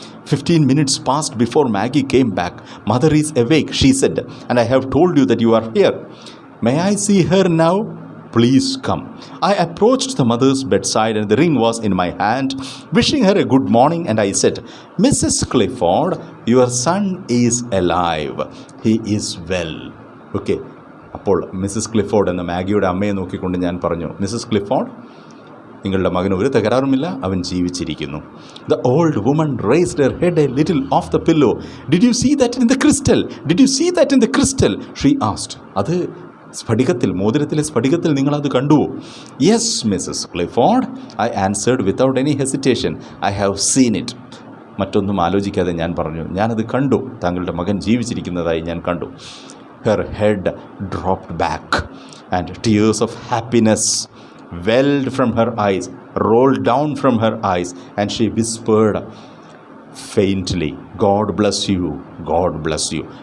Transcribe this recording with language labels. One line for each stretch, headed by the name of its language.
English: 15 minutes passed before Maggie came back. Mother is awake, she said, and I have told you that you are here. May I see her now? Please come. I approached the mother's bedside and the ring was in my hand. Wishing her a good morning, and I said, Mrs. Clifford, your son is alive. He is well. Okay.
Malayalam: അപ്പോൾ Mrs Clifford എന്ന മാഗിയുടെ അമ്മയെ നോക്കിക്കൊണ്ട് ഞാൻ പറഞ്ഞു, Mrs Clifford, നിങ്ങളുടെ മകന് ഒരു തകരാറുമില്ല, അവൻ ജീവിച്ചിരിക്കുന്നു.
English: The old woman raised her head a little off the pillow. Did you see that in the crystal? Did you see that in the crystal? She asked.
Malayalam: അത് സ്ഫടികത്തിൽ, മോതിരത്തിലെ സ്ഫടികത്തിൽ നിങ്ങളത് കണ്ടുവോ?
English: Yes, Mrs. Clifford, I answered without any hesitation. I have seen it.
Malayalam: മറ്റൊന്നും ആലോചിക്കാതെ ഞാൻ പറഞ്ഞു, ഞാനത് കണ്ടു, താങ്കളുടെ മകൻ ജീവിച്ചിരിക്കുന്നതായി ഞാൻ കണ്ടു.
English: Her head dropped back and tears of happiness welled from her eyes, rolled down from her eyes, and she whispered faintly, God bless you, God bless you.